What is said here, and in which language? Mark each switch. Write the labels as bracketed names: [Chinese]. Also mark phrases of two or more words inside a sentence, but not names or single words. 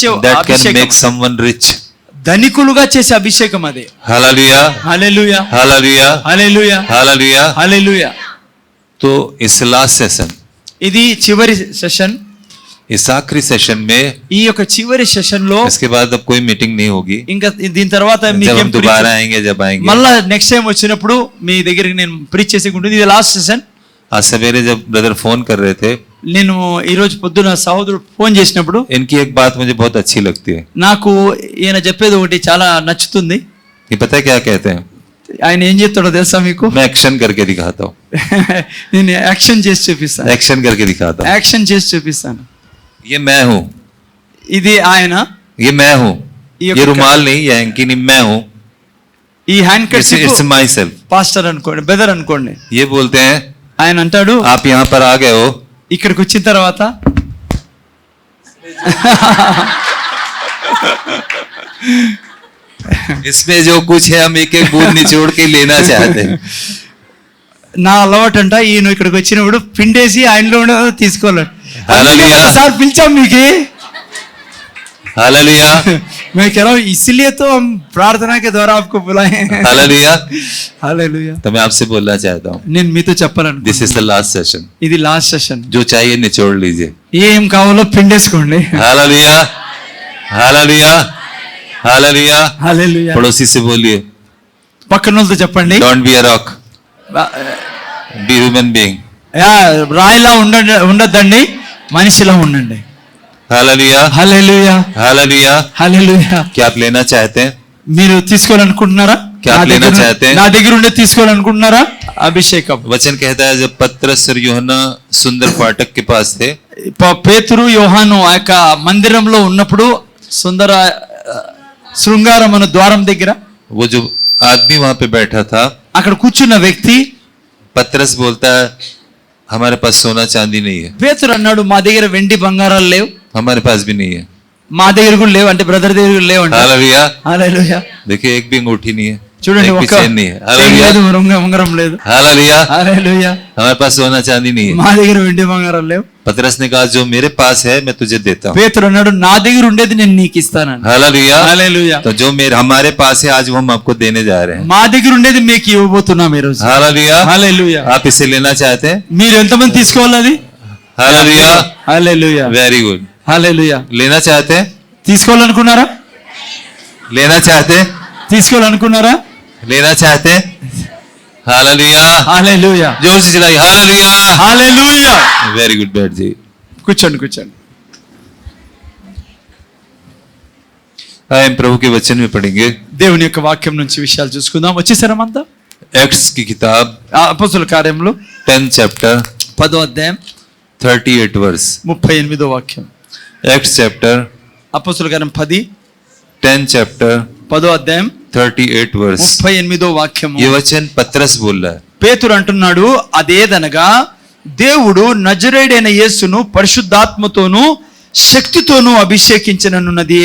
[English] that can [Telugu] అభిషేకం, [English] make someone rich. [Telugu] ధనికులుగా చేసే అభిషేకం అది. [Hindi] हालेलुया, [Telugu] హల్లెలూయా, [Hindi] हालेलुया, [Telugu] హల్లెలూయా, [Hindi] हालेलुया। [Telugu] హల్లెలూయా. [Hindi] तो इस [English] last session, [Telugu] ఇది చివరి సెషన్. [Hindi] इस आखिरी सेशन में, [Telugu] ఈ యొక్క చివరి సెషన్ లో [Hindi] इसके बाद अब कोई मीटिंग नहीं होगी। [Telugu] ఇంకా దీని తర్వాత [Hindi] जब [Telugu] మీకేం [Hindi] हम दोबारा आएंगे, जब आएंगे [Telugu] మళ్ళా [English] next time [Telugu] వచ్చినప్పుడు మీ దగ్గరికి నేను ప్రీచ్ చేసి ఉంటుంది. ఇది [English] last session. [Hindi] आज सवेरे जब ब्रदर फोन कर रहे थे, [Telugu] నేను ఈ రోజు పొద్దున సహోదరుడు ఫోన్ చేసినప్పుడు [Hindi] इनकी एक बात मुझे बहुत अच्छी लगती है। [Telugu] నాకు ఈయన చెప్పేది ఒకటి చాలా నచ్చుతుంది. [Hindi] ये पता है क्या कहते हैं? [Telugu] ఆయన ఏం చెప్తాడో తెలుసా మీకు? [Hindi] मैं एक्शन करके दिखाता हूँ, [Telugu] నేను యాక్షన్ చేసి చూపిస్తాను, [Hindi] एक्शन करके दिखाता हूँ। [Telugu] యాక్షన్ చేసి చూపిస్తాను. [Hindi] ये मैं हूँ, [Telugu] ఇది ఆయన, [Hindi] ये मैं हूँ, ये ये रुमाल नहीं, ये हैंकी नहीं, मैं हूँ। [Telugu] ఈ హ్యాండ్ [English] इट्स [Telugu] కర్చీఫ్ [English] my self. [Telugu] పాస్టర్ అనుకోండి, బ్రదర్ అనుకోండి. [Hindi] ये बोलते हैं [Telugu] ఆయన అంటాడు, [Hindi] आप यहाँ पर आ गए हो, [Telugu] ఇక్కడికి వచ్చిన తర్వాత [Hindi] इसमें जो कुछ है हम एक एक बूंद निचोड़ के लेना चाहते हैं। [Telugu] నా అలవాటు అంట, ఈయన ఇక్కడికి వచ్చినప్పుడు పిండేసి ఆయనలో ఉన్నది తీసుకోలేడు. హల్లెలూయా. సార్ పిలిచాం మీకు, [Hindi] हालेलुया, मैं कह रहा हूँ इसलिए तो हम प्रार्थना के द्वारा आपको बुलाए हैं. हालेलुया। [Telugu] హల్లెలూయా. [Hindi] तो मैं आपसे बोलना चाहता हूँ, [Telugu] నేను మీతో చెప్పాలను, [English] this is the last session. [Telugu] ఇది [English] last session. [Hindi] जो चाहिए निचोड़ लीजिए। [Telugu] ఏం కావాలో పిండేసుకోండి. [Hindi] हालेलुया, हालेलुया, हालेलुया। [Telugu] హల్లెలూయా. [Hindi] पड़ोसी से बोलिए, [Telugu] పక్కన వాళ్ళతో చెప్పండి, [English] don't be a rock, be human being. [Telugu] రాయిలా ఉండద్దండి, మనిషిలా ఉండండి. [Hindi] हालेलुया, [Telugu] హల్లెలూయా, [Hindi] हालेलुया। [Telugu] హల్లెలూయా. [Hindi] क्या आप लेना चाहते हैं? [Telugu] మీరు తీసుకోవాలనుకుంటున్నారా? [Hindi] क्या आप लेना चाहते हैं? [Telugu] నా దగ్గర ఉండే తీసుకోవాలనుకుంటున్నారా? అభిషేకం. [Hindi] वचन कहता है जब पतरस और यूहन्ना सुंदर फाटक के पास थे, [Telugu] పేతురు యోహాను ఆ యొక్క మందిరంలో ఉన్నప్పుడు సుందర శృంగారం అనే ద్వారం దగ్గర [Hindi] वो जो आदमी वहां पे बैठा था, [Telugu] అక్కడ కూర్చున్న వ్యక్తి [Hindi] पतरस बोलता है हमारे पास सोना चांदी नहीं है, [Telugu] పేతురు అన్నాడు, మా దగ్గర వెండి బంగారాలు లేవు, [Hindi] हमारे पास भी नहीं है। [Telugu] మా దగ్గర కూడా లేవు అంటే బ్రదర్ దగ్గర కూడా లేవు అంటే. [Hindi] हालेलुया। [Telugu] హల్లెలూయా. [Hindi] देखिए एक भी अंगूठी नहीं है, [Telugu] చూడండి, [Hindi] एक भी [Telugu] ఒక [Hindi] चेन नहीं है। [Telugu] చైన్ [Hindi] हालेलुया, [Telugu] లేదు, ఉంగరం లేదు. [Hindi] हालेलुया। [Telugu] హల్లెలూయా. [Hindi] हमारे पास सोना चांदी नहीं है, [Telugu] మా దగ్గర వెండి బంగారాలు లేవు, [Hindi] पतरस ने कहा जो मेरे पास है मैं तुझे देता हूँ। [Telugu] పేతురు అన్నాడు నా దగ్గర ఉండేది నేను నీకు ఇస్తానని. [Hindi] हालेलुया। [Telugu] హల్లెలూయా. [Hindi] तो जो मेरे हमारे पास है आज वो हम आपको देने जा रहे हैं। [Telugu] మా దగ్గర ఉండేది మీకు ఇవ్వబోతున్నాం ఈ రోజు. [Hindi] हालेलुया। [Telugu] హల్లెలూయా. [Hindi] आप इसे लेना चाहते हैं? [Telugu] మీరు ఎంతమంది తీసుకోవాలి అది? [Hindi] हालेलुया। [Telugu] హల్లెలూయా. [English] very good. [Telugu] హల్లెలూయా. [Hindi] लेना चाहते हैं? [Telugu] తీసుకోవాలనుకున్నారా? [Hindi] लेना चाहते हैं? [Telugu] తీసుకోవాలనుకున్నారా? [Hindi] लेना चाहते हैं? हालेलुया। [Telugu] హల్లెలూయా. [Hindi] जोर से चिल्लाइए हालेलुया। [Telugu] హల్లెలూయా. [English] very good [Hindi] बैठ जी। [Telugu] కూర్చోండి కూర్చోండి. [Hindi] हम प्रभु के वचन में पढ़ेंगे [Telugu] దేవుని యొక్క వాక్యం నుంచి విషయాలు చూసుకుందాం. వచ్చేసారమంతా? [Hindi] एक्ट्स की किताब [Telugu] అపోస్తలుల కార్యములు [Hindi] 10 चैप्टर [Telugu] 10వ అధ్యాయం [Hindi] 38 वर्स। [Telugu] 38వ వాక్యం. [Hindi] एक्ट्स चैप्टर [Telugu] అపోస్తలుల కార్యం [Hindi] 10 चैप्टर [Telugu] 10వ అధ్యాయం [Hindi] 38 वर्स। [Telugu] 38వ వాక్యము. [Hindi] ये वचन पतरस बोल रहा है। [Telugu] పేతురు అంటున్నాడు, అదేదనగా దేవుడు నజరేయుడైన యేసును పరిశుద్ధాత్మతోనూ శక్తితోనూ అభిషేకించననున్నదే.